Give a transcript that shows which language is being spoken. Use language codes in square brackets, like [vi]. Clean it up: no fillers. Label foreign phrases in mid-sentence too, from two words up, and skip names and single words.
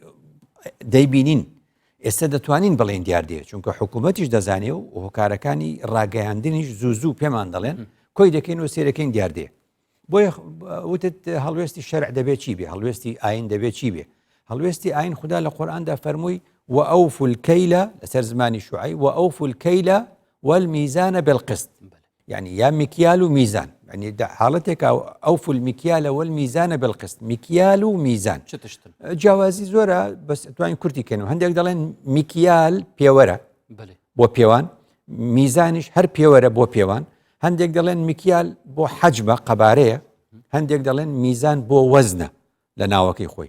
[ckb] دەیبینین ئێستا دەتوانین بڵێن دیاردەیە چونکە حکوومەتیش دەزانێ و هۆکارەکانی ڕاگەیاندنیش زوو پێمان دەڵێن کۆی دەکەین و سێرەکەین دیاردەیە بۆیە وتت هەڵوێستی شەرع دەبێت چی بێ هەڵوێستی ئاین دەبێت چی بێ هەڵوێستی ئاین خوددا لە قورئاندا فەرمووی [ar] وأوفوا الكيل [ckb] لەسەر زمانی شوعی [ar] وأوفوا الكيل والميزان بالقسط يعني يا مكيال وميزان [ckb] يعني حاڵەتێک ئەوف المکیالە والمیزانە بالقسط مکیال و میزان [ku] چ تشتن [ckb] جیاوازی زۆرە بەس توانین کورتی کەنەوە هەندێک دەڵێن میکیال پێوەرە بله بۆ پێوان میزانیش هەر پێوەرە بۆ پێوان هەندێک دەڵێن میکیال بۆ حەجمە قەبارەیە هەندێک دەڵێن میزان بۆ وەزنە لە ناوەکەی خۆی